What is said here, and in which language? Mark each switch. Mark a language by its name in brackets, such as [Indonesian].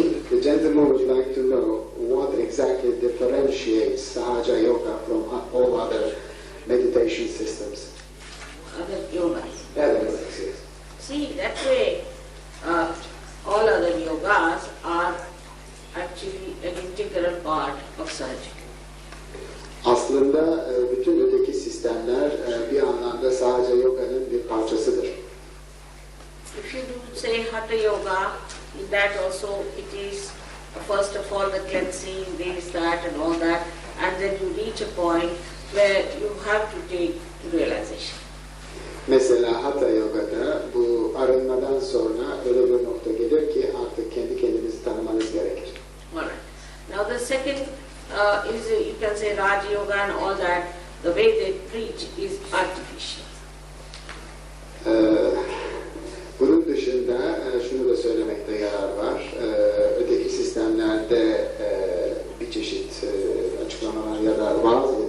[English] The gentleman would like to know what exactly differentiates Sahaja Yoga from all other meditation systems. Other yogas. Yes. See, that way all other yogas are actually an integral part of surgery. [Turkish] Aslında bütün öteki sistemler bir anlamda Sahaja Yoga'nın bir parçasıdır. [English] If you do say Hatha Yoga, in that also it is first of all the cleansing, this, that and all that, and then you reach a point where you have to take realization. [Turkish] Mesela Hatha Yoga'da bu arınmadan sonra öyle bir nokta gelir ki artık kendi kendinizi tanımanız gerekir. [English] Alright. Now the second is you can say Raj Yoga and all that. The way they preach is artificial. [Turkish] Bunun dışında şunu da söylemekte yarar var. Öteki sistemlerde bir çeşit açıklamalar yarar var.